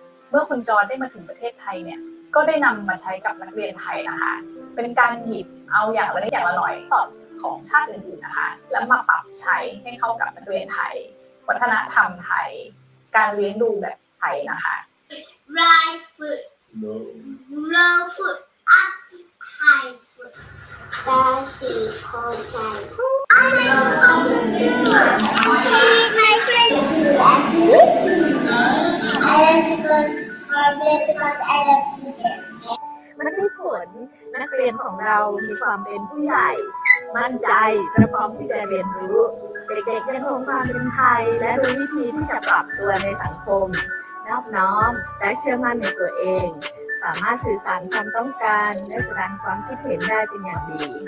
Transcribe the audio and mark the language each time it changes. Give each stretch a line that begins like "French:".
Thai: เมื่อคุณจอร์จได้มาถึงประเทศไทยเนี่ยก็ได้นำมาใช้กับนักเรียนไทยนะคะเป็นการหยิบเอาอย่างละนิดอย่างละหน่อยตอบของชาติอื่นๆนะคะแล้วมาปรับใช้ให้เข้ากับนักเรียนไทยวัฒนธรรมไทยการเลี้ยงดูแบบไทยนะคะ
English: Right foot low foot up high foot ตาสีพอใจ I like to come to school with my friends to activities I like to go Concord because I love teacher
Thai: มันได้ผลนักเรียนของเรามีความเป็นผู้ใหญ่มั่นใจและพร้อมที่จะเรียนรู้เด็กๆยังคงความเป็นไทยและรู้วิธีที่จะปรับตัวในสังคมนอบน้อมและเชื่อมั่นในตัวเองสามารถสื่อสารความต้องการและแสดงความคิดเห็นได้เป็นอย่างดี